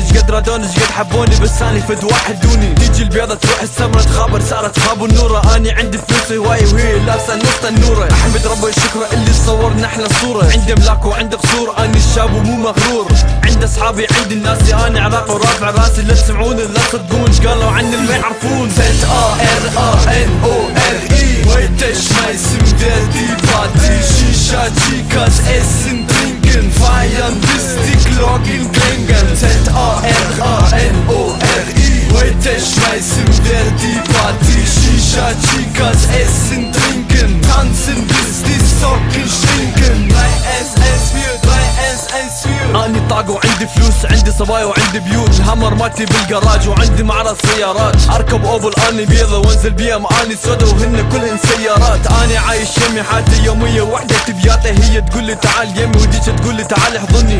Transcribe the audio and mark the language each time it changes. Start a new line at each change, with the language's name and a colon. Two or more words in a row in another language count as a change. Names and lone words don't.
Arabic: اشقد رادوني اشقد حبوني بس اني فد واحد دوني. تيجي البيضة تروح السمرة تخابر صارت خاب النورة. اني عندي فلوس هواية وهي لابسة نص النورة. احمد ربي شكره اللي صورنا احلى صورة. عندي املاك وعندي قصور اني شاب ومو مغرور. عندي اصحابي عندي الناس اني عراق ورافع راسي. لا تسمعوني لا تصدقون قالوا عني ما يعرفون.
German: Z-A-R-A-N-O-R-I. Heute schmeißen wir die Party. Shisha, Chicas, essen, trinken, feiern, bis die Glocken klingen. Z-A-R-A-N-O-R-I. Heute schmeißen wir die Party. Shisha, Chicas, essen, trinken, tanzen, bis die Socken stinken. 3S14, 3S14.
Arabic: اني طاق وعندي فلوس عندي صبايا وعندي بيوت. الهامر مالتي بالجراج وعندي معرض سيارات. اركب اوبل اني بيضة وانزل بيها اني سودا وهن كلهن سيارات. اني عايش يمي حياتي يومية وحدة تبياتها هي تقول لي تعال يمي وديك تقول لي تعال احضني.